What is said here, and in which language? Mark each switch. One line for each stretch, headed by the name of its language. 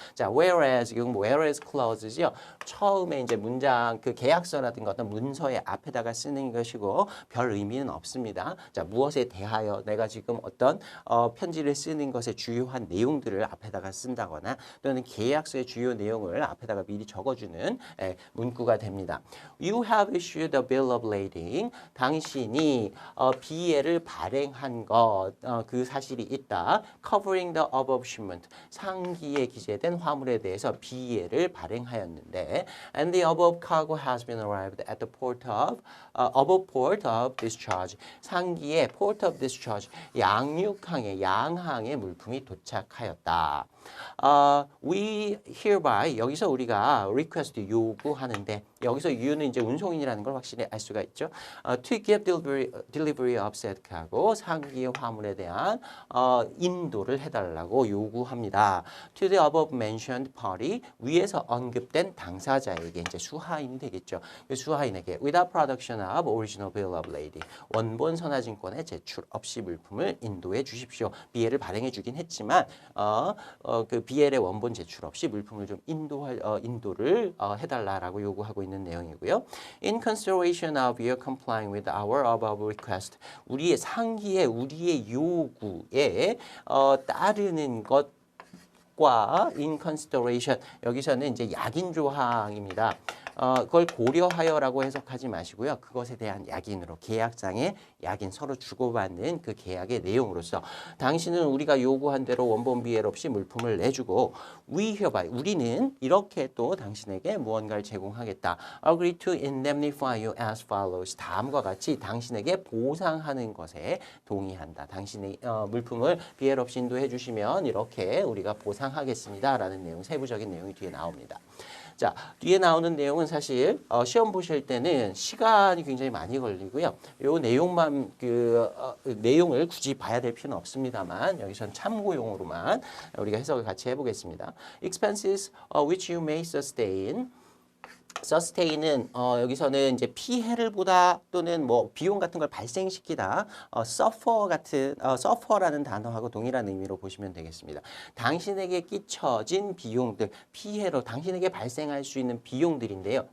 Korean: 자, whereas 이건 whereas clause죠. 처음에 이제 문장 그 계약서라든가 어떤 문서의 앞에다가 쓰는 것이고 별 의미는 없습니다. 자, 무엇에 대하여 내가 지금 어떤 편지를 쓰는 것의 주요한 내용들을 앞에다가 쓴다거나 또는 계약서의 주요 내용을 앞에다가 미리 적어주는 문구가 됩니다.
English: You have issued a bill of lading.
Korean: 당신이 비예를 발행한 것, 그 사실이 있다.
English: Covering the above shipment.
Korean: 상기에 기재된 화물에 대해서 비예를 발행하였는데
English: and the above cargo has been arrived at the port of above port of discharge. 상기의 port of discharge.
Korean: 양항의 물품이 도착하였다.
English: We hereby
Korean: 여기서 우리가 request 요구하는데 여기서 you는 이제 운송인이라는 걸 확실히 알 수가 있죠.
English: To give delivery of said cargo
Korean: 상기의 화물에 대한 인도를 해달라고 요구합니다.
English: To the above mentioned party
Korean: 위에서 언급된 당사자에게 이제 수하인이 되겠죠. 수하인에게
English: without production of original bill of lading
Korean: 원본 선하증권의 제출 없이 물품을 인도해 주십시오. 비해를 발행해 주긴 했지만 그 BL의 원본 제출 없이 물품을 좀 인도를 해달라라고 요구하고 있는 내용이고요.
English: In consideration of your complying with our above request,
Korean: 우리의 상기에 우리의 요구에 따르는 것과
English: in consideration
Korean: 여기서는 이제 약인 조항입니다. 그걸 고려하여라고 해석하지 마시고요. 그것에 대한 약인으로 계약상의 약인 서로 주고받는 그 계약의 내용으로서 당신은 우리가 요구한 대로 원본 비엘 없이 물품을 내주고
English: we hereby
Korean: 우리는 이렇게 또 당신에게 무언가를 제공하겠다.
English: Agree to indemnify you as follows.
Korean: 다음과 같이 당신에게 보상하는 것에 동의한다. 당신의 물품을 비엘 없이 인도해 주시면 이렇게 우리가 보상하겠습니다. 라는 내용, 세부적인 내용이 뒤에 나옵니다. 자, 뒤에 나오는 내용은 사실 시험 보실 때는 시간이 굉장히 많이 걸리고요. 요 내용만 내용을 굳이 봐야 될 필요는 없습니다만 여기서는 참고용으로만 우리가 해석을 같이 해보겠습니다.
English: Expenses which you may sustain.
Korean: sustain은 여기서는 이제 피해를 보다 또는 뭐 비용 같은 걸 발생시키다 suffer 같은 suffer라는 단어하고 동일한 의미로 보시면 되겠습니다. 당신에게 끼쳐진 비용들 피해로 당신에게 발생할 수 있는 비용들인데요.